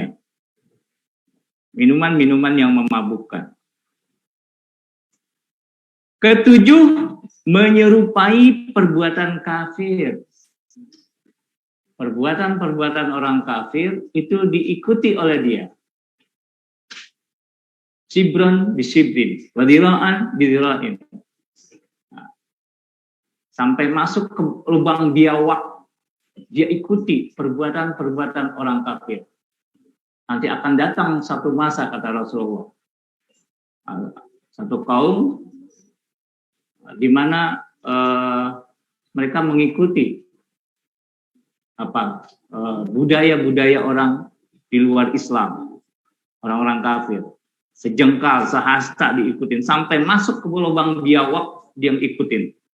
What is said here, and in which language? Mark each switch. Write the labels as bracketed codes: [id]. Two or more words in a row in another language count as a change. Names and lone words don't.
[id] Minuman-minuman yang memabukkan. Ketujuh, menyerupai perbuatan kafir. Perbuatan-perbuatan orang kafir itu diikuti oleh dia. [ar] شبرا بشبر، وذراعا بذراع. [id] Sampai masuk ke lubang biawak, dia ikuti perbuatan-perbuatan orang kafir. Nanti akan datang satu masa, kata Rasulullah, satu kaum di mana mereka mengikuti budaya-budaya orang di luar Islam, orang-orang kafir, sejengkal, sehasta diikutin, sampai masuk ke lubang biawak dia ikutin.